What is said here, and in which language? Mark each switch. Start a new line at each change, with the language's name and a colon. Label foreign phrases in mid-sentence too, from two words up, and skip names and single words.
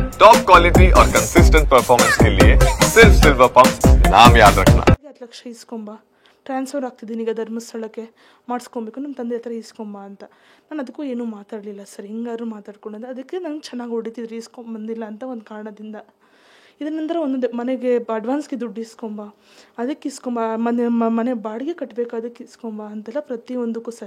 Hindi: टॉप क्वालिटी और कंसिस्टेंट परफॉर्मेंस के लिए सिर्फ सिल्वर पंप नाम याद रखना।
Kannada: 10 ಲಕ್ಷ ಇಸ್ಕೊಂಬ, ಟ್ರಾನ್ಸ್ಫರ್ ಆಗ್ತಿದ್ದೀನಿ ಈಗ ಧರ್ಮಸ್ಥಳಕ್ಕೆ, ಮಾಡಿಸ್ಕೊಬೇಕು, ನಮ್ಮ ತಂದೆ ಹತ್ರ ಇಸ್ಕೊಂಬ ಅಂತ. ನಾನು ಅದಕ್ಕೂ ಏನೂ ಮಾತಾಡಲಿಲ್ಲ ಸರ್. ಹಿಂಗಾದ್ರು ಮಾತಾಡ್ಕೊಂಡೆ, ಅದಕ್ಕೆ ನಂಗೆ ಚೆನ್ನಾಗಿ ಹೊಡಿತಿದ್ರು ಇಸ್ಕೊಂಬಂದಿಲ್ಲ ಅಂತ ಒಂದು ಕಾರಣದಿಂದ. ಇದರ ನಂತರ ಒಂದೊಂದು ಮನೆಗೆ ಅಡ್ವಾನ್ಸ್ಗೆ ದುಡ್ಡು ಇಸ್ಕೊಂಬ, ಅದಕ್ಕೆ ಇಸ್ಕೊಂಬ, ಮನೆ ಬಾಡಿಗೆ ಕಟ್ಟಬೇಕು ಅದಕ್ಕೆ ಇಸ್ಕೊಂಬ ಅಂತೆಲ್ಲ ಪ್ರತಿಯೊಂದಕ್ಕೂ ಸರ್.